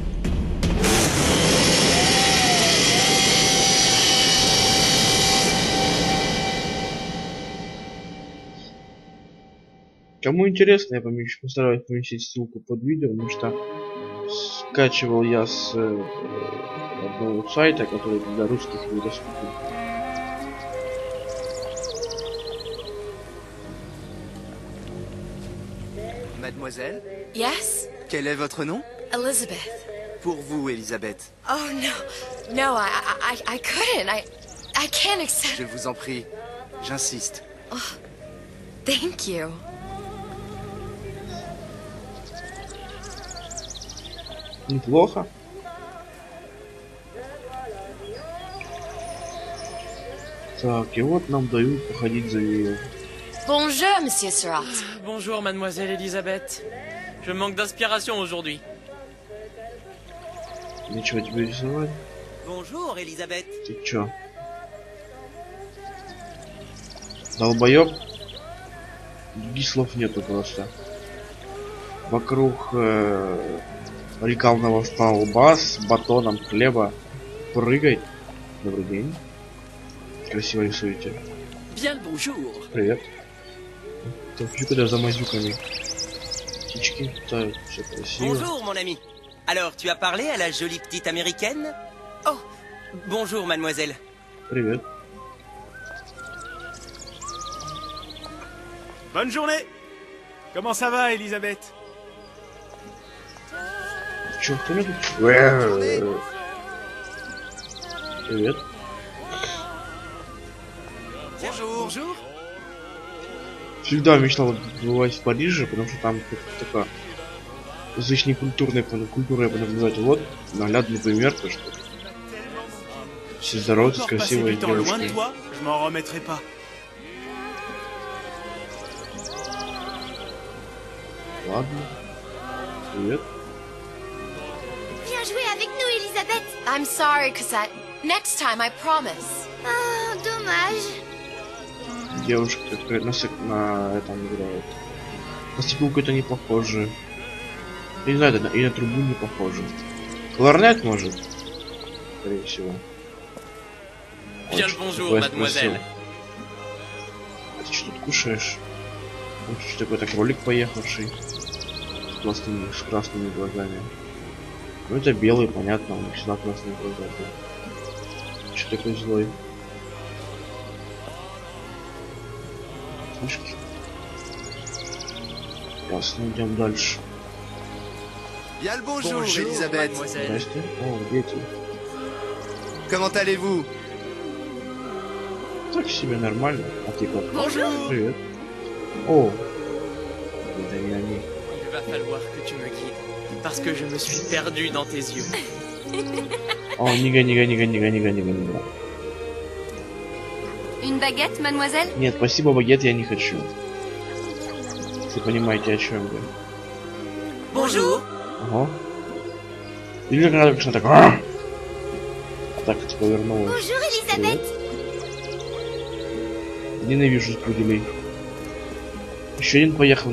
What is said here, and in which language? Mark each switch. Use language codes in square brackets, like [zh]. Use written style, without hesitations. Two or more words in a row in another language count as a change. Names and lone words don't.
[ru] Кому интересно, я постараюсь поместить ссылку под видео, потому что скачивал я с одного сайта, который для русских недоступен. [fr] Mademoiselle? [en] Yes? [fr] Quel est votre nom? Elizabeth. Pour vous, Elisabeth. [en] Oh, no. No, I couldn't. I can't accept... [fr] Je vous en prie. J'insiste. [en] Oh, thank you. [ru] Неплохо. Так, и вот нам дают походить за нее. [fr] Bonjour, monsieur Surratt. Bonjour, mademoiselle Elisabeth. Je manque d'inspiration aujourd'hui. [ru] Нечего тебе рисовать. [fr] Bonjour, Elisabeth. [ru] Ты чё? Долбоёб? Других слов нету просто. Вокруг рекламного столба с батоном хлеба прыгай. Добрый день. Красиво рисуете. [fr] Bien le bonjour. [ru] Привет. Компьютер за мазюками. Птички летают, все красиво. [fr] Bonjour mon ami. Alors, tu as parlé à la jolie petite américaine? Oh, bonjour mademoiselle. [ru] Привет. [fr] Bonne journée. Comment ça va, Elisabeth? [ru] Чё, кто мне тут? Привет. [fr] Bonjour. [ru] Всегда мечтал бывать в Париже, потому что там такая язычной культурой, я буду наблюдать. Вот наглядный пример, то что все здороваются с красивой девушкой. [fr] Je m'en remettrai pas. [ru] Ладно. Привет. [fr] Viens jouer avec nous, Elisabeth. [en] I'm sorry, Cosette. Next time, I promise. [fr] Oh, dommage. [ru] Девушка на этом играет. На стеклу это не похоже. Я не знаю, и на трубу не похоже. Кларнет может. Скорее всего. [fr] Bien le bonjour, mademoiselle. [ru] Ты что тут кушаешь? Что такой кролик поехавший. С красными глазами. Ну это белый, понятно, у них всегда красные глаза. Что такой злой? Слышишь? Ясно, идем дальше. [fr] Bien le bonjour, Elisabeth. [ru] Здрасте. О, дети. [fr] Comment allez-vous? [ru] Так себе нормально. А ты как? [fr] Bonjour. [ru] Привет. О, это не они. [fr] Il va falloir que tu me guides, parce que je me suis perdu dans tes yeux. [ru] О, нига. [fr] Une baguette, mademoiselle? [ru] Нет, спасибо, багет я не хочу. Вы понимаете, о чем я. [fr] Bonjour. [ru] Ага. Или как надо, так. Так, это повернулось. [fr] Bonjour, Elisabeth. [ru] Ненавижу пуделей. Еще один поехал.